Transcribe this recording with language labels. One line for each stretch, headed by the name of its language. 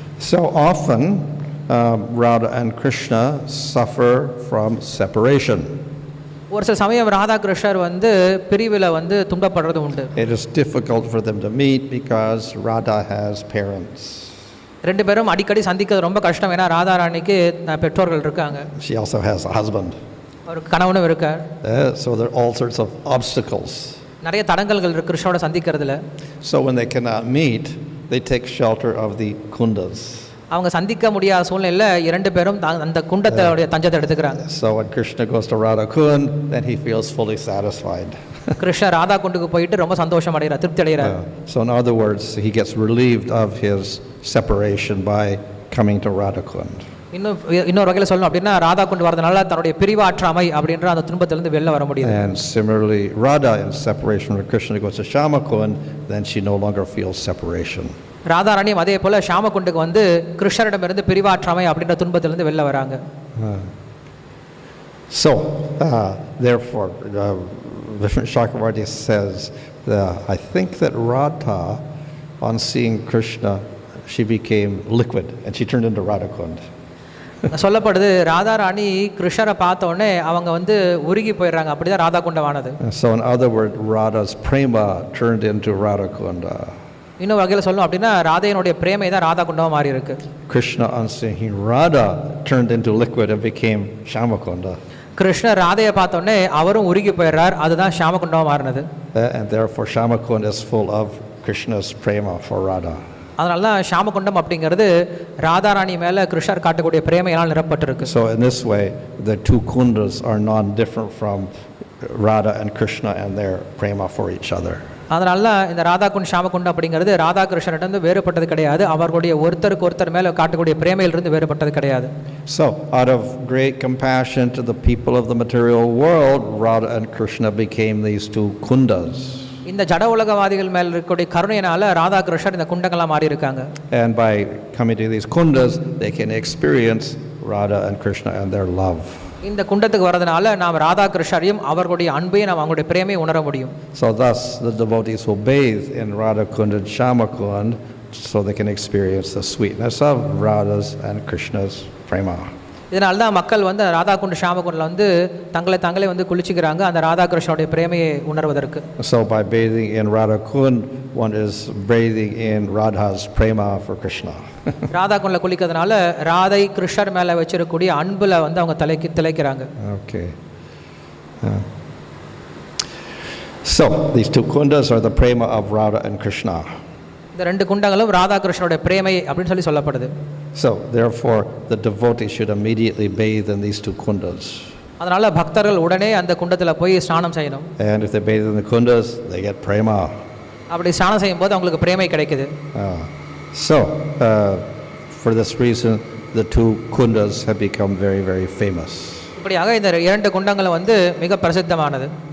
English: So often Radha and Krishna suffer from separation.
Tamil: ஒரு சில சமயம் ராதா கிருஷ்ணர் வந்து பிரிவில் வந்து துன்பப்படுறது உண்டு.
English: It is difficult for them to meet because Radha has parents.
Tamil: ரெண்டு பேரும் அடிக்கடி சந்திக்கிறது ரொம்ப கஷ்டம், ஏன்னா ராதா ராணிக்கு பெற்றோர்கள் இருக்காங்க.
English: She also has a husband.
Tamil: ஒரு கணவனும் இருக்கார்.
English: So there are all sorts of obstacles.
Tamil: நிறைய தடங்கல்கள் இருக்கு கிருஷ்ணரோட சந்திக்கிறதுல.
English: So when they cannot meet, they take shelter of the kundas.
Tamil: அவங்க சந்திக்க முடியாத சூழ்நிலையில் இரண்டு பேரும் அந்த குண்டத்தோடைய தஞ்சத்தை எடுத்துக்கிறாங்க.
English: So when Krishna goes to Radha Kund, then he feels fully satisfied.
Tamil: Krishna Radha குண்டுக்கு போயிட்டு ரொம்ப சந்தோஷம் அடைகிறார், திருப்தி அடைகிறார்.
English: So in other words, he gets relieved of his separation by coming to Radha Kund.
Tamil: இன்னொரு வகையில் சொல்லணும் அப்படின்னா ராதா குண்டு வரதுனால தன்னுடைய பிரிவாற்றாமை அப்படின்ற அந்த துன்பத்திலிருந்து வெளில வர முடியும்.
English: And similarly, Radha in separation from Krishna goes to Shama Kund, then she no longer feels separation.
Tamil: Radha ராணியும் அதே போல ஷாம குண்டுக்கு வந்து கிருஷ்ணரிடமிருந்து பிரிவாற்றாமை அப்படின்ற துன்பத்திலிருந்து வெளில வராங்க.
English: So therefore Vishnu Chakravarti says that I think that Radha, on seeing Krishna, she became liquid and she turned into Radha Kund.
Tamil: சொல்லப்படுது ராதா ராணி கிருஷ்ணரை பார்த்த உடனே அவங்க வந்து உருகி போயிடுறாங்க, அப்படிதான் Radha குண்டமானது.
English: So in other words, Radha's prema turned into Radha Kunda.
Tamil: இன்னொரு வகையில் சொல்லணும் அப்படின்னா ராதையினுடைய பிரேமை தான் ராதா குண்டமா மாறி இருக்கு.
English: Krishna on seeing Radha turned into liquid and became Shamakunda.
Tamil: கிருஷ்ணர் ராதையை பார்த்த உடனே அவரும் உருகி போயிடுறார், அதுதான் ஷாம குண்டமா மாறினது.
English: And therefore Shamakunda is full of Krishna's prema for Radha.
Tamil: அதனால தான் ஷாம குண்டம் அப்படிங்கிறது ராதா ராணி மேல கிருஷ்ணர் காட்டக்கூடிய பிரேமையால் நிரப்பப்பட்டிருக்கு.
English: So in this way the two kundas are non-different from Radha and Krishna and their prema for each other.
Tamil: அதனால இந்த ராதா குண்ட் ஷாம குண்டம் அப்படிங்கிறது ராதா கிருஷ்ணரிடந்து வேறுபட்டது கிடையாது, அவர்களுடைய ஒருத்தருக்கு ஒருத்தர் மேல காட்டக்கூடிய பிரேமையிலிருந்து வேறுபட்டது கிடையாது.
English: So out of great compassion to the people of the material world, Radha and Krishna became these two kundas.
Tamil: இந்த ஜட உலகவாதிகள் மேல் இருக்கக்கூடிய கருணையினால ராதா கிருஷ்ணர் இந்த குண்டங்களா மாறி இருக்காங்க.
English: And by coming to these kundas, they can experience Radha and Krishna and their love.
Tamil: இந்த குண்டத்துக்கு வரதுனால நாம் ராதா கிருஷ்ணரையும் அவர்களுடைய அன்பையும் நாம் அவங்களுடைய பிரேமையை உணர முடியும்.
English: So thus the devotees will bathe in Radha Kund and Shama Kund so they can experience the sweetness of Radha's and Krishna's prema.
Tamil: இதனால தான் மக்கள் வந்து ராதா குண்ட் ஷாம குண்டில் வந்து தங்களே வந்து குளிச்சுக்கிறாங்க அந்த ராதா கிருஷ்ணனுடைய பிரேமையை உணர்வதற்கு.
English: So by bathing in Radha Kund, one is bathing in Radha's prema for Krishna.
Tamil: Radha குண்டில் குளிக்கிறதுனால Radhai கிருஷ்ணர் மேலே வச்சிருக்கக்கூடிய அன்புல வந்து அவங்க திளைக்கிறாங்க.
English: Okay. So these two kundas are the prema of Radha and Krishna.
Tamil: இந்த ரெண்டு குண்டங்களும் ராதா கிருஷ்ணனுடைய பிரேமை அப்படின்னு சொல்லப்படுது.
English: So therefore the devotee should immediately bathe in these two kundas.
Tamil: அதனால பக்தர்கள் உடனே அந்த குண்டத்துல போய் ஸ்நானம் செய்யணும்.
English: And if they bathe in the kundas, they get prema.
Tamil: அப்படி ஸ்நானம் செய்யும்போது அவங்களுக்கு பிரேமை கிடைக்குது.
English: So for this reason the two kundas have become very, very famous.
Tamil: இப்படியாக இந்த இரண்டு குண்டங்களும் வந்து மிக பிரசித்தமானது.